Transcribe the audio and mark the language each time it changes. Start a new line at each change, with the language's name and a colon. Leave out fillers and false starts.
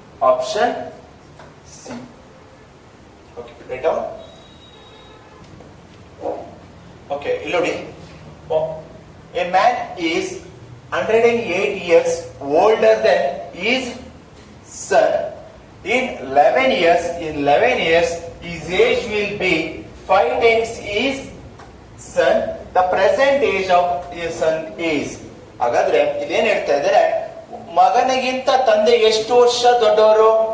English: Option C. Okay, write down. Okay,
Kannada: ಇಲ್ಲಿ ನೋಡಿ,
English: A man is 108 years older than his son. In 11 years, his age will be 5 times his son. The present age of his son is.
Kannada: ಹಾಗಾದ್ರೆ ಇದೇನ್ ಹೇಳ್ತಾ ಇದ್ದಾರೆ, ಮಗನಿಗಿಂತ ತಂದೆ ಎಷ್ಟು ವರ್ಷ ದೊಡ್ಡವರು?